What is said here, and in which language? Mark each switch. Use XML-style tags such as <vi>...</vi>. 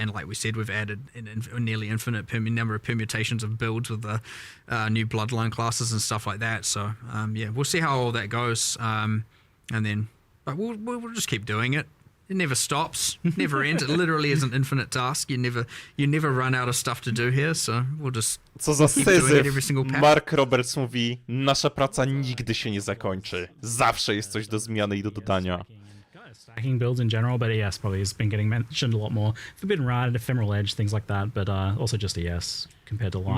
<en>And like we said, we've added a nearly infinite number of permutations of builds with the new Bloodline classes and stuff like that. So, we'll see how all that goes. And then, but we'll just keep doing it. It never stops, never ends. It literally is an infinite task. You never run out of stuff to do here, so we'll just</en> <pl>Co za</pl> <en>keep doing it every</en> <pl>syzyf.</pl> <en>single patch.</en> <pl>Mark Roberts mówi, nasza praca nigdy się nie zakończy. Zawsze jest coś do zmiany i do dodania.</pl> <en>Stacking builds in general, but ES probably has been getting mentioned a lot more. Forbidden Ride, Ephemeral Edge, things like that, but also just ES compared to live.</en>